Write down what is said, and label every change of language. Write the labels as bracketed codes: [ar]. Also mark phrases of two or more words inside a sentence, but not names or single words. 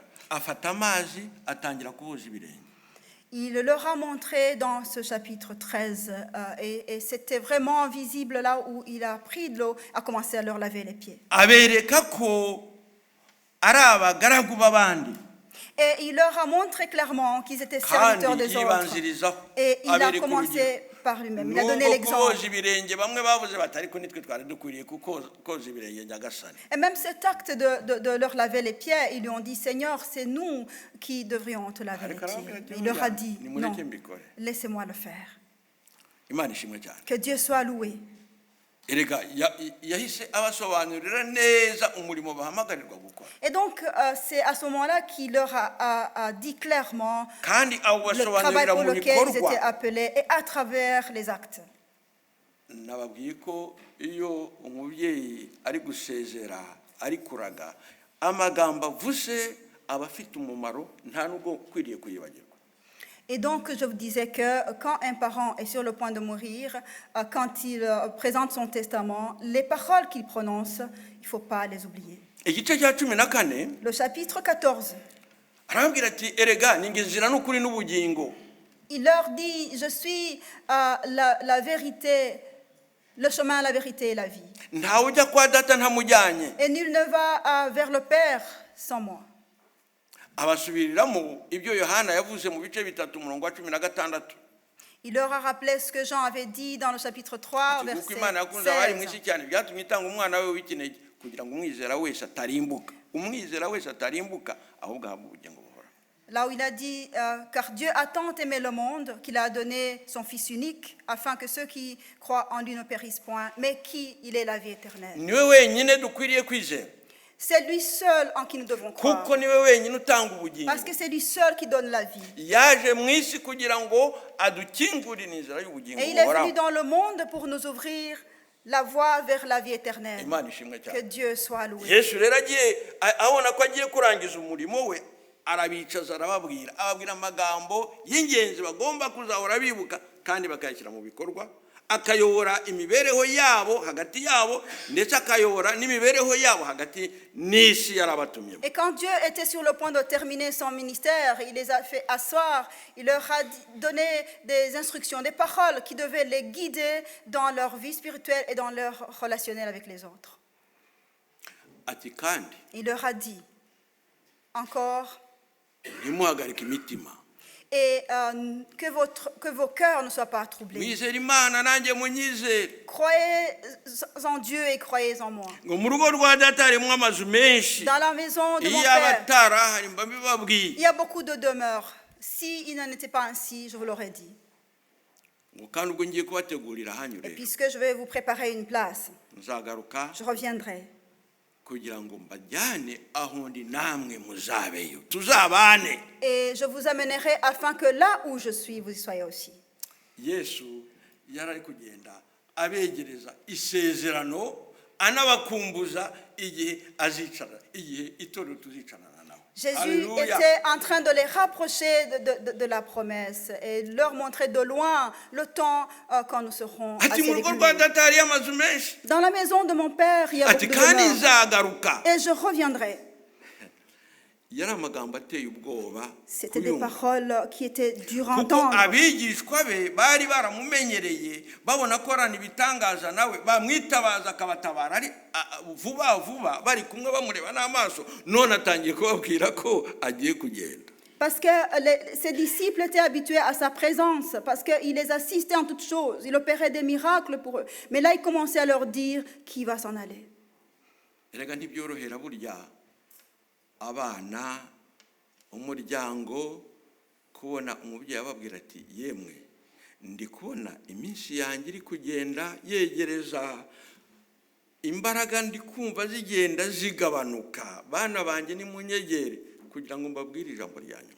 [rw] Afata amazi atangira kuboza ibirenge. [fr] Il leur a montré dans ce chapitre 13, et c'était vraiment visible là où il a pris de l'eau, a commencé à leur laver les pieds. [rw] Abereka ko ari abagaragu b'abandi. [fr] Et il leur a montré clairement qu'ils étaient serviteurs des autres. Et il a commencé par lui-même. Il a donné l'exemple. Et même cet acte de leur laver les pieds, ils lui ont dit, Seigneur, c'est nous qui devrions te laver les pieds. Il leur a dit, non, laissez-moi le faire. Que Dieu soit loué. Et donc, c'est à ce moment-là qu'il leur a dit clairement le travail pour lequel ils étaient appelés et à travers les actes. [rw] Nababwiye ko iyo umubyeyi ari gusezera ari kuraga amagambo avuze aba afite umumaro nta nubwo kwiriye kuyibagirwa. [fr] Et donc, je vous disais que quand un parent est sur le point de mourir, quand il présente son testament, les paroles qu'il prononce, il ne faut pas les oublier. [rw] Igice cya 14 [fr] Le chapitre 14, [rw] arambwira ati erega ningezira n'ukuri n'ubugingo. [fr] il leur dit, je suis la vérité, le chemin, la vérité et la vie. [rw] Ntawe ujya kwa data ntamujyanye. [fr] Et nul ne va vers le Père sans moi. [rw] Abasubiriramo ibyo Yohana yavuze mu bice 3 umurongo wa 16. [fr] Il leur a rappelé ce que Jean avait dit dans le chapitre 3, verset 16. [rw] Imana yakunze abari mwisi cyane byatumye itanga umwana we w'ikinege kugira ngo umwizera wese atarimbuka. Umwizera wese atarimbuka ahubwo ahabwe ubugingo buhoraho. [fr] là où il a dit car Dieu a tant aimé le monde qu'il a donné son Fils unique, afin que ceux qui croient en lui ne périssent point, mais qu'il ait la vie éternelle. [rw] niwe wenyine dukwiriye kwizera [fr] C'est lui seul en qui nous devons croire, [rw] kuko niwe wenyine utanga ubugingo [fr] parce que c'est lui seul qui donne la vie. [rw] yaje mu isi kugira ngo adukingurire inzira y'ubugingo [fr] Et il est venu [rw] buhoraho. [fr] dans le monde pour nous ouvrir la voie vers la vie éternelle. [rw] Imana ishimwe [fr] Que [rw] cyane. [fr] Dieu soit loué. [rw] Yesu rero abona ko agiye kurangiza umurimo we, arabicaza ababwira amagambo y'ingenzi bagomba kuzahora bibuka kandi bakayashyira mu bikorwa, akayobora imibereho yabo hagati yabo ndetse akayobora n'imibereho yabo hagati n'isi yarabatumye. [fr] Et quand Dieu était sur le point de terminer son ministère, il les a fait asseoir, il leur a donné des instructions, des paroles qui devaient les guider dans leur vie spirituelle et dans leur relationnel avec les autres. [rw] Ati kandi [fr] Il leur a dit encore, [rw] ntimuhagarike imitima, [fr] et que vos cœurs ne soient pas troublés. [rw] mwizere Imana nanjye munyizere. [fr] Croyez en Dieu et croyez en moi. [rw] Ngo mu rugo rwa data harimo amazu menshi, [fr] Dans la maison de mon [rw] iyo [fr] Père, [rw] abatara hari mba mbibabwiye. [fr] il y a beaucoup de demeures. S'il n'en était pas ainsi, je vous l'aurais dit. [rw] Ngo kandi ubwo ngiye kubategurira hanyu [fr] Et [rw] rero [fr] puisque je vais vous préparer une place, [rw] nzagaruka [fr] je reviendrai [rw] kugira ngo mbajyane aho ndi namwe muzabeyo, tuzabane. [fr] et je vous amènerai afin que là où je suis, vous y soyez aussi. [rw] Yesu yari ari kugenda abegereza isezerano, anabakumbuza igihe azicara, igihe itorero tuzicarana nawe. [fr] Jésus Alléluia. était en train de les rapprocher de la promesse et leur montrer de loin le temps quand nous serons [rw] Ati [fr] assez [rw] mu rugo rwa [fr] réguliers. [rw] data hariyo amazu menshi. [fr] Dans la maison de mon Père, il y a beaucoup [rw] Ati [fr] de [rw] kandi [fr] demeures. [rw] nzagaruka. [fr] Et je reviendrai. [rw] Yari amagambo ateye ubwoba [fr] C'était des [rw] kuyumva. [fr] paroles qui étaient dures à [rw] Kuko [fr] entendre. [rw] abigishwa be bari baramumenyereye, babona ko arana ibitangaza nawe bamwitabaza akabatabara ari vuba bari kumwe bamureba n'amaso, none atangiye kubabwira ko agiye kugenda. [fr] Parce que ses disciples étaient habitués à sa présence, parce qu'il les assistait en toutes choses, il opérait des miracles pour eux. Mais là, il commençait à leur dire qu'il va s'en aller. [rw] Erega ntibyorohera burya abana umuryango kubona umubyeyi ababwira ati yemwe ndi kubona iminsi yanjye iri kugenda yegereza, imbaraga ndi kumva zigenda zigabanuka, bana banjye nimunyegere kugira ngo mbabwire ijambo rya nyuma.